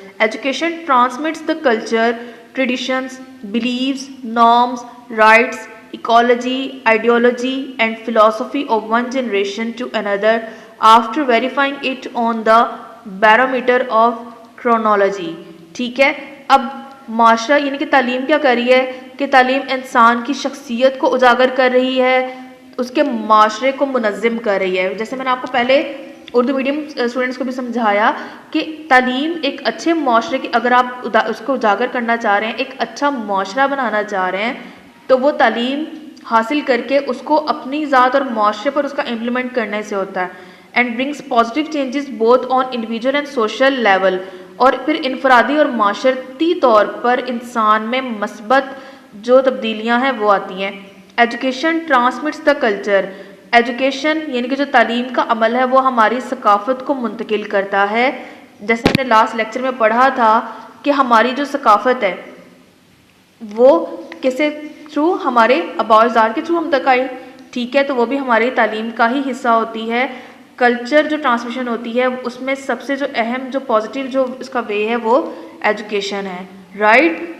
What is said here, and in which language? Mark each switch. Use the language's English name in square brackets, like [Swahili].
[English] Education transmits the culture, traditions, beliefs, norms, rights, ecology, ideology, and philosophy of one generation to another after verifying it on the barometer of chronology. [Urdu] ٹھیک ہے. اب معاشرہ یعنی کہ تعلیم کیا کر رہی ہے کہ تعلیم انسان کی شخصیت کو اجاگر کر رہی ہے, اس کے معاشرے کو منظم کر رہی ہے. جیسے میں نے آپ کو پہلے اردو میڈیم اسٹوڈنٹس کو بھی سمجھایا کہ تعلیم ایک اچھے معاشرے کی, اگر آپ اس کو اجاگر کرنا چاہ رہے ہیں, ایک اچھا معاشرہ بنانا چاہ رہے ہیں, تو وہ تعلیم حاصل کر کے اس کو اپنی ذات اور معاشرے پر اس کا امپلیمنٹ کرنے سے ہوتا ہے. [English] and brings positive changes both on individual and social level, [Urdu] اور پھر انفرادی اور معاشرتی طور پر انسان میں مثبت جو تبدیلیاں ہیں وہ آتی ہیں. [English] Education transmits the culture. [Urdu] Education یعنی کہ جو تعلیم کا عمل ہے وہ ہماری ثقافت کو منتقل کرتا ہے. جیسے ہم نے لاسٹ لیکچر میں پڑھا تھا کہ ہماری جو ثقافت ہے وہ کسے تھرو, ہمارے آباء اجداد کے تھرو ہم تک آئی. ٹھیک ہے, تو وہ بھی ہماری تعلیم کا ہی حصہ ہوتی ہے. کلچر جو ٹرانسمیشن ہوتی ہے اس میں سب سے جو اہم جو پازیٹیو جو اس کا وے ہے وہ ایجوکیشن ہے. رائٹ.